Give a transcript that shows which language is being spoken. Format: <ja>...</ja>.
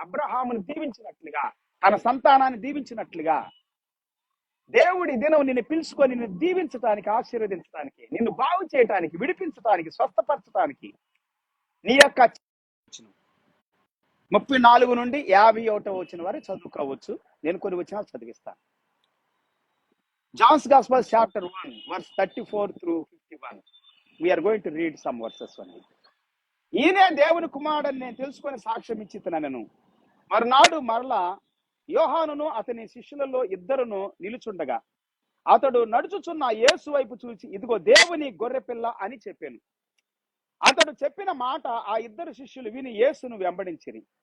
<te>అబ్రహామును దీవించినట్లుగా, తన సంతానాన్ని దీవించినట్లుగా దేవుడి దినం నిన్ను పిలుచుకొని నిన్ను దీవించడానికి, ఆశీర్వదించడానికి, నిన్ను బాగు చేయటానికి, విడిపించడానికి, స్వస్థపరచడానికి నీ యొక్క 34 నుండి 51 వచ్చిన వరకు చదువుకోవచ్చు. నేను కొన్ని వచనాలు చదివిస్తాను.</te> <en>John's Gospel chapter 1 verse 34 through 51. We are going to read some verses only.</en> <te>ఈయనే దేవుని కుమారుడని నేను తెలుసుకొని సాక్ష్యం ఇచ్చితున్నాను. మరునాడు మరలా యోహానును అతని శిష్యులలో 2 నిలుచుండగా అతడు నడుచుచున్న యేసు వైపు చూసి, ఇదిగో దేవుని గొర్రెపిల్ల అని చెప్పాను. అతడు చెప్పిన మాట ఆ 2 శిష్యులు విని యేసును వెంబడించిరి.</te>